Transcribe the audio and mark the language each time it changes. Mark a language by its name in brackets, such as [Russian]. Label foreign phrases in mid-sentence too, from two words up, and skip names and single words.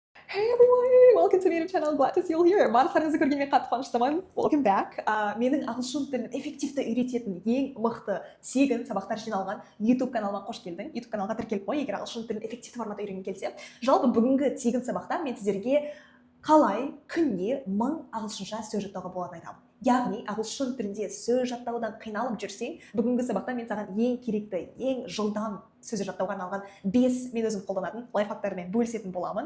[English] Hey everyone, welcome to my channel. Glad to see you all here. [Kazakh] Барлықтарыңызды көргеніме қатты қуаныштымын. [English] Welcome back. [Kazakh] Менің ағылшын тілін эффективті үйрететін ең мықты тегін сабақтар жиналған YouTube каналыма қош келдің. YouTube каналға тіркеліп қой, егер ағылшын тілін эффективті форматта үйренгің келсе. Жалпы бүгінгі тегін сабақта мен сіздерге қалай күнде 1000 ағылшынша сөз жаттауға болатынын айтамын. Яғни ағылшын тілінде сөз жаттаудан қиналып жүрсең, бүгінгі сабақта мен саған ең керекті, ең жылдам сөз жаттауға арналған 5 мен өзім қолданатын лайфхактармен бөлісетін боламын.